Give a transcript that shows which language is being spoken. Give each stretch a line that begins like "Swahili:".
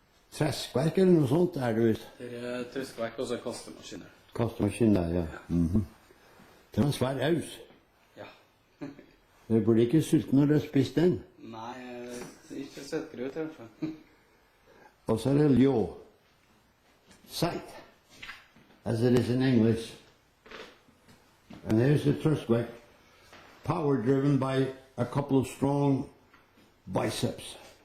Swedish: Träskverk eller något sånt där, du vet. Det är träskverk och så kastemaskiner. Kastmaskin där, ja.
Norwegian: Det var en svær hus. Ja. Du burde ikke sulte når du har spist den.
Swedish: Nej, inte sötgröt i alla fall.
Norwegian: Og så er det ljå.
English: Sight, as it is in English. And there's the träskverk. Power driven by a couple of strong biceps.